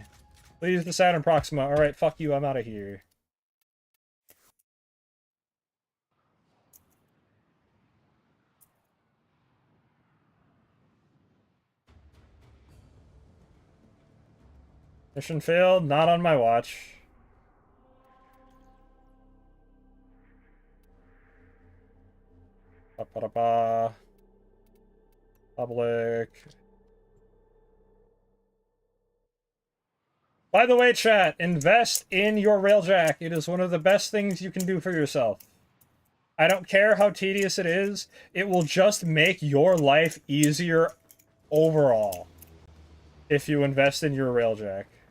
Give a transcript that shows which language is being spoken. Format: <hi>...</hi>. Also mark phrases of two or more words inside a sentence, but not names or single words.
<en>Please, the Saturn Proxima. Alright, fuck you, I'm out of here. Mission failed, not on my watch. Ba-ba-da-ba. Public. By the way, chat, invest in your Railjack. It is one of the best things you can do for yourself. I don't care how tedious it is. It will just make your life easier overall if you invest in your Railjack.</en>